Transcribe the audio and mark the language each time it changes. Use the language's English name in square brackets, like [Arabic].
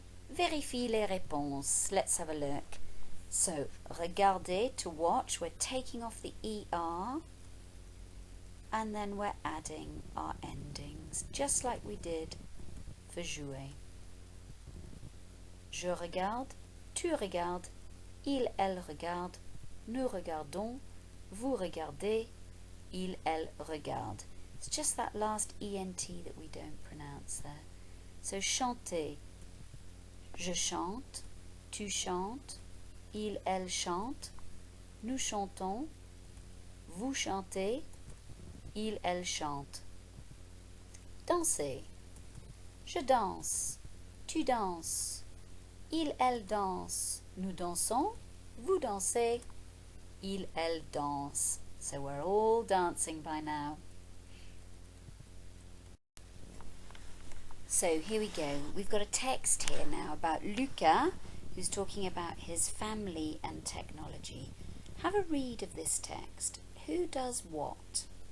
[French] Vérifie les réponses. [English] Let's have a look. So, regarder, to watch, we're taking off the ER, and then we're adding our endings, just like we did for jouer. [French] Je regarde, tu regardes, il, elle regarde, nous regardons, vous regardez, il, elle regarde. [English] It's just that last ENT that we don't pronounce there. [French] So chanter, je chante, tu chantes, il, elle chante, nous chantons, vous chantez, il, elle chante. Danser, je danse, tu danses, il, elle danse, nous dansons, vous dansez, il, elle danse. [English] So we're all dancing by now. So here we go. We've got a text here now about Luca, who's talking about his family and technology. Have a read of this text. Who does what?